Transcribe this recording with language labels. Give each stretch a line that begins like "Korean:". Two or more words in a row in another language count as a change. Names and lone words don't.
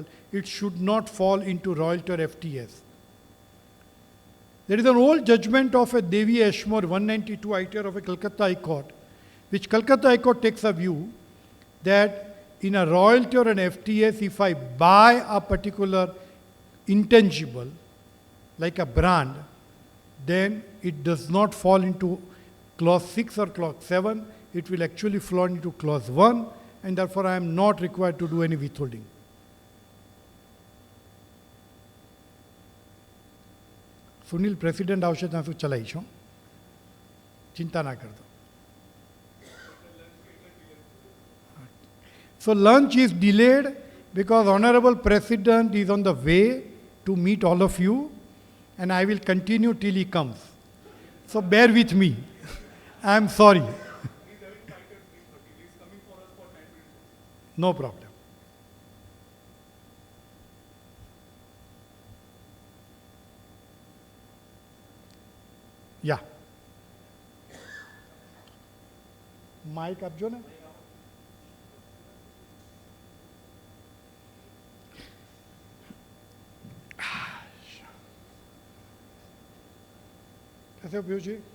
English: It should not fall into royalty or FTS. There is an old judgment of a Devi Ashmore 192 ITR of a Calcutta High Court, which Calcutta High Court takes a view that in a royalty or an FTS, if I buy a particular intangible, like a brand, then it does not fall into clause 6 or clause 7. It will actually fall into clause 1, and therefore I am not required to do any withholding.
Gujarati: सुनील प्रेसिडेंट આવશે ત્યાં સુધી ચલાવીશું ચિંતા ના કરતો.
English: So lunch is delayed because Honorable President is on the way to meet all of you, and I will continue till he comes. So bear with me. I am sorry. No problem. Yeah.
Gujarati: Mic આપજો ને.
Hindi: कैसे हो पीयूष जी?